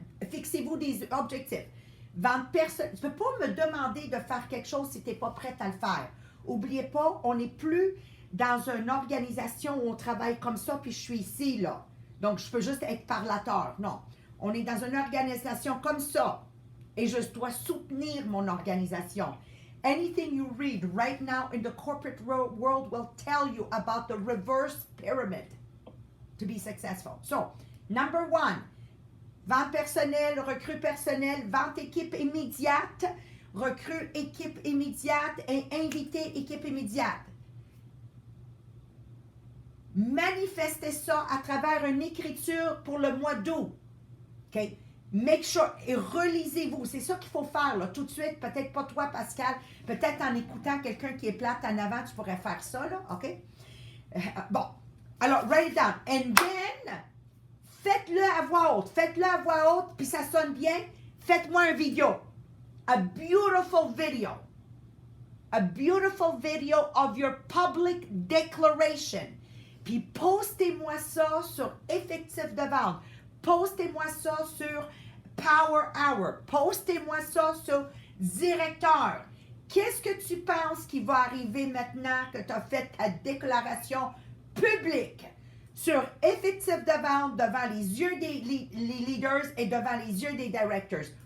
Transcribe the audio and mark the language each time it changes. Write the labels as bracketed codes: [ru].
[fr] Fixez-vous des objectifs. Vente personne. Tu ne peux pas me demander de faire quelque chose si tu n'es pas prête à le faire. N'oubliez pas, on n'est plus dans une organisation où on travaille comme ça, puis je suis ici, là. Donc, je peux juste être parlateur. Non. On est dans une organisation comme ça. Et je dois soutenir mon organisation. [en] Anything you read right now in the corporate world will tell you about the reverse pyramid to be successful. [fr] So, number 1, vente personnelle, recrue personnelle, vente équipe immédiate, recrue équipe immédiate et invité équipe immédiate. Manifestez ça à travers une écriture pour le mois d'août. OK? [en] Make sure, [fr] et relisez-vous. C'est ça qu'il faut faire, là, tout de suite. Peut-être pas toi, Pascal. Peut-être en écoutant quelqu'un qui est plate en avant, tu pourrais faire ça, là. OK? Bon. Alors, [en] write it down. And then, [fr] faites-le à voix haute. Faites-le à voix haute, puis ça sonne bien. Faites-moi un vidéo. [en] a beautiful video. A beautiful video of your public declaration. [fr] Puis postez-moi ça sur effectif de vente. Postez-moi ça sur Power Hour. Postez-moi ça sur directeur. Qu'est-ce que tu penses qui va arriver maintenant que tu as fait ta déclaration publique sur effectif de vente devant les yeux des les leaders et devant les yeux des directors?